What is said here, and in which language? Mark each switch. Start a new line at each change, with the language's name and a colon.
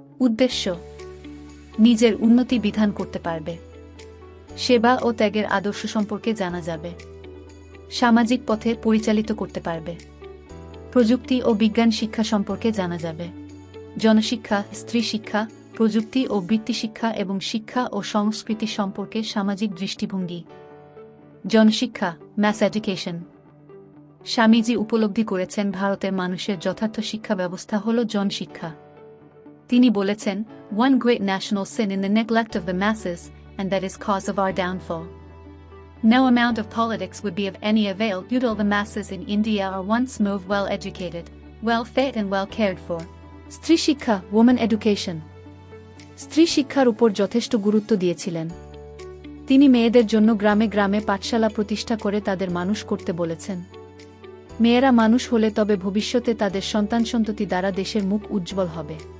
Bangla: উদ্দেশ্য: নিজের উন্নতি বিধান করতে পারবে, সেবা ও ত্যাগের আদর্শ সম্পর্কে জানা যাবে, সামাজিক পথে পরিচালিত করতে পারবে, প্রযুক্তি ও বিজ্ঞান শিক্ষা সম্পর্কে জানা যাবে, জনশিক্ষা, স্ত্রী শিক্ষা, প্রযুক্তি ও বৃত্তি শিক্ষা এবং শিক্ষা ও সংস্কৃতি সম্পর্কে সামাজিক দৃষ্টিভঙ্গি। জনশিক্ষা, ম্যাস এডুকেশন। স্বামীজি উপলব্ধি করেছেন ভারতের মানুষের যথার্থ শিক্ষা ব্যবস্থা হল জনশিক্ষা।
English: তিনি বলেছেন, "One great national sin in the neglect of the masses, and that is cause of our downfall. No amount of politics would be of any avail until the masses in India are once more well educated, well fed and well cared for."
Bangla: স্ত্রী শিক্ষা, women education. স্ত্রী শিক্ষার উপর যথেষ্ট গুরুত্ব দিয়েছিলেন। তিনি মেয়েদের জন্য গ্রামে গ্রামে পাঠশালা প্রতিষ্ঠা করে তাদের মানুষ করতে বলেছেন। মেয়েরা মানুষ হলে তবে ভবিষ্যতে তাদের সন্তান-সন্ততি দ্বারা দেশের মুখ উজ্জ্বল হবে।